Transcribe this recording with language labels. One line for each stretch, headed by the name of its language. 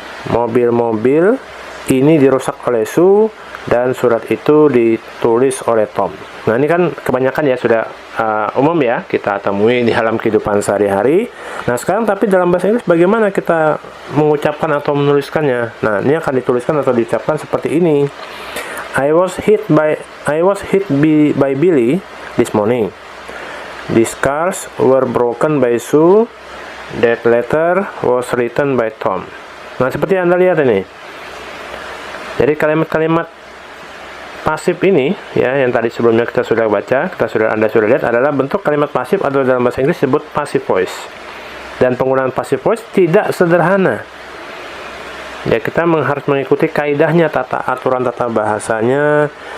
Indonesian: Mobil-mobil ini dirusak oleh Sue dan surat itu ditulis oleh Tom. Nah, ini kan kebanyakan ya sudah umum ya kita temui di dalam kehidupan sehari-hari. Nah, sekarang tapi dalam bahasa Inggris bagaimana kita mengucapkan atau menuliskannya? Nah, ini akan dituliskan atau diucapkan seperti ini.
English: I was hit by Billy this morning. These cars were broken by Sue. That letter was written by Tom.
Indonesian: Nah, seperti Anda lihat ini. Jadi kalimat-kalimat pasif ini ya, yang tadi sebelumnya kita sudah baca, Anda sudah lihat, adalah bentuk kalimat pasif atau dalam bahasa Inggris disebut passive voice. Dan penggunaan passive voice tidak sederhana. Ya, kita harus mengikuti kaidahnya, aturan tata bahasanya